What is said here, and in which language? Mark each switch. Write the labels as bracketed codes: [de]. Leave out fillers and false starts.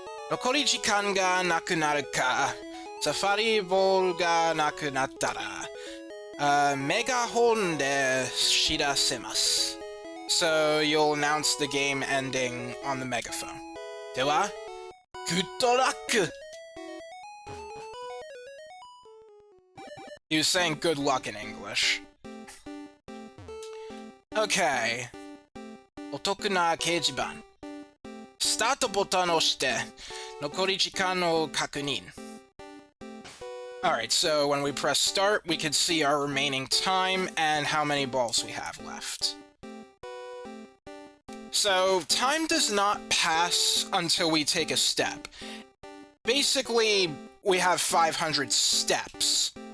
[ja] 残り時間がなくなるか、サファリボールがなくなったら、メガホンで知らせます。 [en] So you'll announce the game ending on the megaphone. [ja] では、 [en] good luck! He was saying good luck in English. [ja] Okay. お得な掲示板。スタートボタンを押して、残り時間を確認。 [en] Alright, so when we press start, we can see our remaining time and how many balls we have left. So, time does not pass until we take a step. Basically, we have 500 steps.